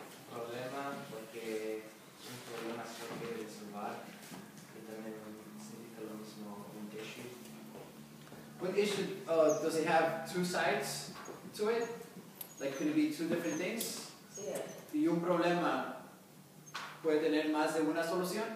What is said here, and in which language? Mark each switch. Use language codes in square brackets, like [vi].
[es] Problema porque un problema es fácil de resolver y también significa lo mismo un issue. [en] What issue, does it have two sides to it? Like, could it be two different things? [es] Y un problema puede tener más de una solución?